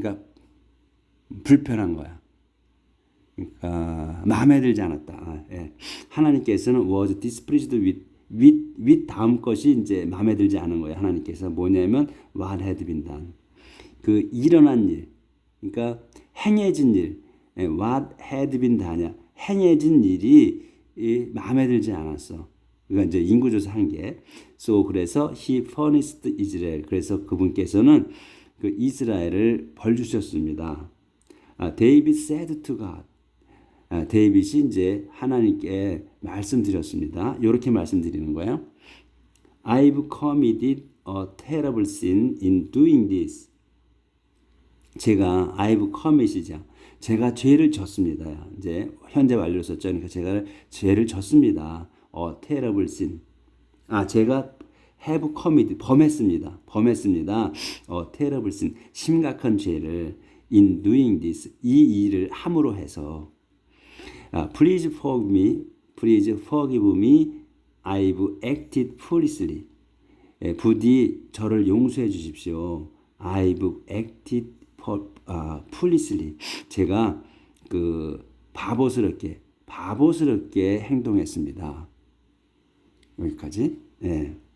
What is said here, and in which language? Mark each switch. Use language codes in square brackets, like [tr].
[ko] 그러니까 불편한 거야. 그러니까 마음에 들지 않았다. 예. 하나님께서는 [en] was displeased with [ko] 다음 것이 이제 마음에 들지 않은 거예요. 하나님께서 뭐냐면 [en] what had been done. [ko] 그 일어난 일, 그러니까 행해진 일, [en] what had been done [ko] 냐, 행해진 일이 마음에 들지 않았어. 그러니까 이제 인구조사 한 게. [en] So [ko] 그래서 [en] he punished Israel. [ko] 그래서 그분께서는 그 이스라엘을 벌 주셨습니다. [en] David said to God. [ko] 데이빗이 이제 하나님께 말씀드렸습니다. 이렇게 말씀드리는 거예요. [en] I've committed a terrible sin in doing this. I've commit이죠. [ko] 제가 죄를 졌습니다. 이제 현재 완료로 썼죠. 그러니까 제가 죄를 졌습니다. [en] A terrible sin. [ko] 제가 [en] have committed, [ko] 범했습니다. [en] A terrible sin. [ko] 심각한 죄를 [en] in doing this. [ko] 이 일을 함으로 해서 [en] Please forgive me. I've acted foolishly. [ko] 부디 저를 용서해 주십시오. [en] I've acted foolishly. [ko] 제가 그 바보스럽게 행동했습니다. 여기까지. 예.